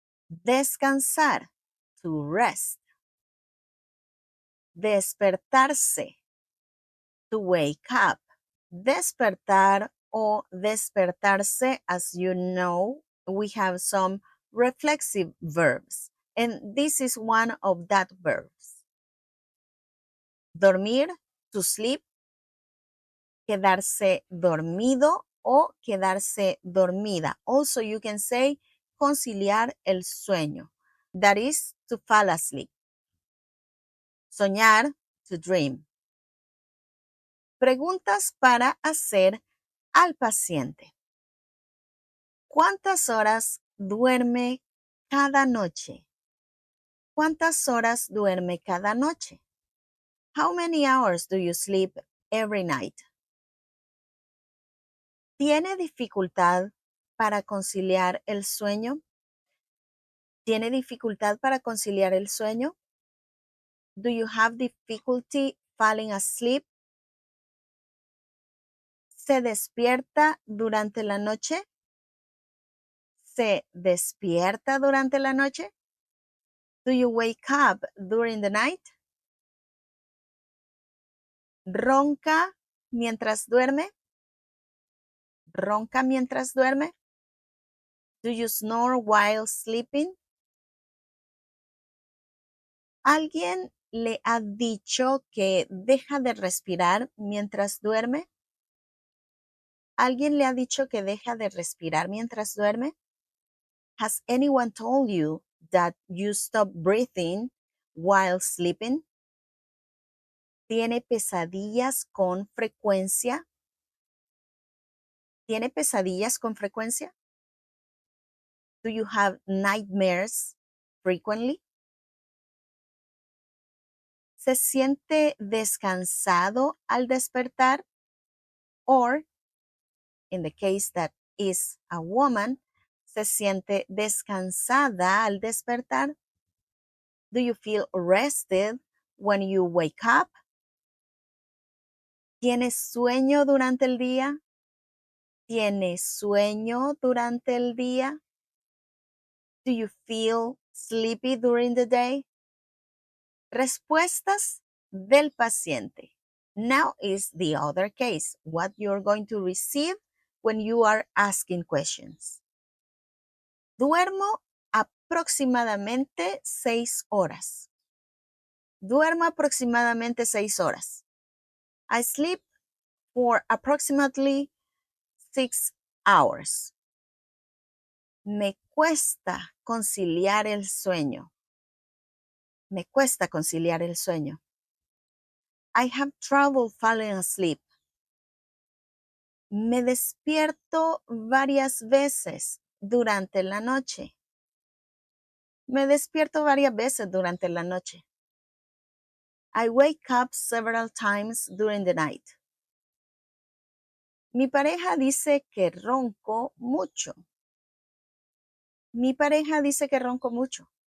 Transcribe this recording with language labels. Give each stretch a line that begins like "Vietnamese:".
English: Descansar. To rest. Despertarse. To wake up. Despertar o despertarse, as you know, we have some reflexive verbs, and this is one of that verbs. Dormir, to sleep.
Spanish: Quedarse dormido o quedarse dormida.
English: Also, you can say
Spanish: conciliar el sueño.
English: That is to fall asleep. Soñar, to dream.
Spanish: Preguntas para hacer al paciente. ¿Cuántas horas duerme cada noche? ¿Cuántas horas duerme cada noche?
English: How many hours do you sleep every night?
Spanish: ¿Tiene dificultad para conciliar el sueño? ¿Tiene dificultad para conciliar el sueño?
English: Do you have difficulty falling asleep?
Spanish: ¿Se despierta durante la noche? ¿Se despierta durante la noche?
English: Do you wake up during the night?
Spanish: ¿Ronca mientras duerme? ¿Ronca mientras duerme?
English: Do you snore while sleeping?
Spanish: ¿Alguien le ha dicho que deja de respirar mientras duerme? ¿Alguien le ha dicho que deja de respirar mientras duerme?
English: Has anyone told you that you stop breathing while sleeping?
Spanish: ¿Tiene pesadillas con frecuencia? ¿Tiene pesadillas con frecuencia?
English: Do you have nightmares frequently?
Spanish: ¿Se siente descansado al despertar?
English: Or, in the case that is a woman,
Spanish: ¿se siente descansada al despertar?
English: Do you feel rested when you wake up?
Spanish: ¿Tienes sueño durante el día? ¿Tienes sueño durante el día?
English: Do you feel sleepy during the day?
Spanish: Respuestas del paciente.
English: Now is the other case, what you're going to receive when you are asking questions.
Spanish: Duermo aproximadamente 6 horas. Duermo aproximadamente 6 horas.
English: I sleep for approximately 6 hours.
Spanish: Me cuesta conciliar el sueño. Me cuesta conciliar el sueño.
English: I have trouble falling asleep.
Spanish: Me despierto varias veces durante la noche. Me despierto varias veces durante la noche.
English: I wake up several times during the night.
Spanish: Mi pareja dice que ronco mucho. Mi pareja dice que ronco mucho.